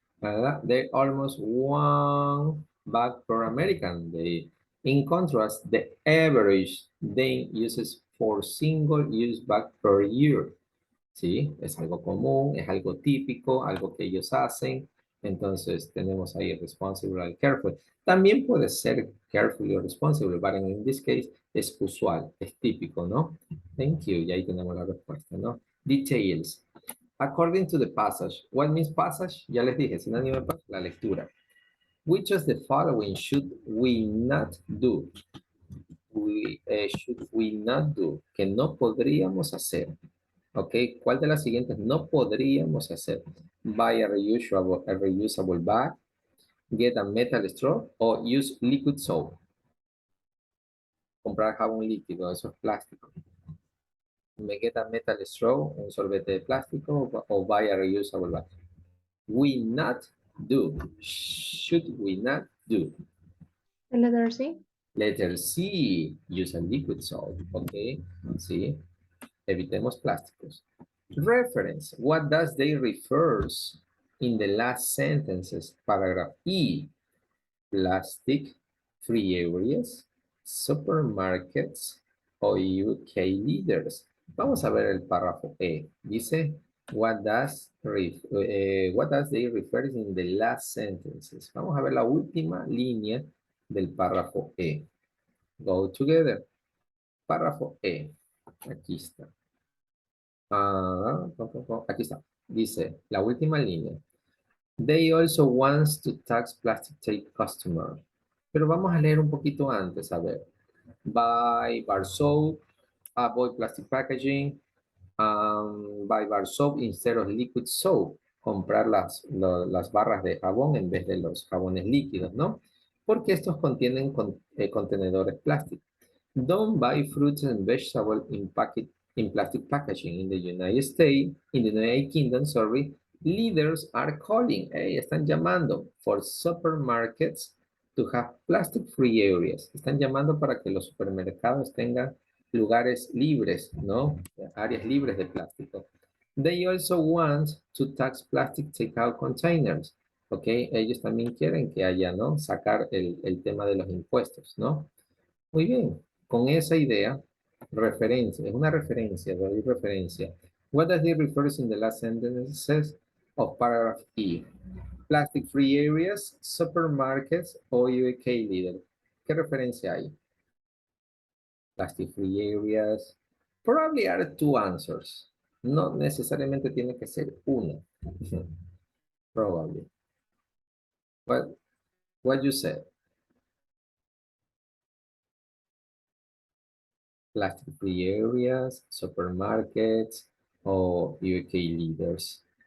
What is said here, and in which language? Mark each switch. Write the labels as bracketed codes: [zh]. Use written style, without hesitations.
[en] They're almost one bag per American. In contrast, the average they uses for single-use bag per year. [es] ¿Sí? Es algo común, es algo típico, algo que ellos hacen. Entonces tenemos ahí responsible y careful. También puede ser careful o responsible, pero en [en] this case [es] es usual, es típico, ¿no? [en] Thank you, [es] y ahí tenemos la respuesta, ¿no? [en] Details. According to the passage. What means passage? [es] Ya les dije, sinónimo de la lectura. [en] Which of the following should we not do? Should we not do? [es] Que no podríamos hacer. ¿Ok? ¿Cuál de las siguientes no podríamos hacer? [en] Buy a reusable bag, get a metal straw o use liquid soap. [es] Comprar jabón líquido, eso es plástico. [en] Me get a metal straw, [es] un sorbete de plástico [en] o buy a reusable bag. We not do. Should we not do? Letter C. Letter C, use a liquid soap. ¿Ok? [es] Sí. Evitemos plásticos. [en] Reference. What does they refers in the last sentences? Paragraph E. Plastic free areas, supermarkets o UK leaders. [es] Vamos a ver el párrafo E. Dice, [en] what does they refer in the last sentences? [es] Vamos a ver la última línea del párrafo E. [en] Go together. [es] Párrafo E. Aquí está. Aquí está. Dice, la última línea. [en] They also wants to tax plastic tape customer. [es] Pero vamos a leer un poquito antes, a ver. [en] Buy bar soap, avoid plastic packaging, buy bar soap instead of liquid soap. [es] Comprar las barras de jabón en vez de los jabones líquidos, ¿no? Porque estos contienen contenedores plásticos. [en] Don't buy fruits and vegetables in plastic packaging in the United States, in the United Kingdom, sorry. Leaders are calling, [es] están llamando [en] for supermarkets to have plastic-free areas. [es] Están llamando para que los supermercados tengan lugares libres, ¿no? Áreas libres de plástico. [en] They also want to tax plastic takeout containers. ¿Ok? [es] Ellos también quieren que haya, ¿no? Sacar el tema de los impuestos, ¿no? Muy bien. Con esa idea, referencia, es una referencia, doy referencia. [en] What does it refers in the last sentences of paragraph E? Plastic free areas, supermarkets o UK leader. [es] ¿Qué referencia hay? [en] Plastic free areas. Probably are two answers. [es] No necesariamente tiene que ser una. [en] Probably. What you said? plastic-free areas, supermarkets o UK leaders.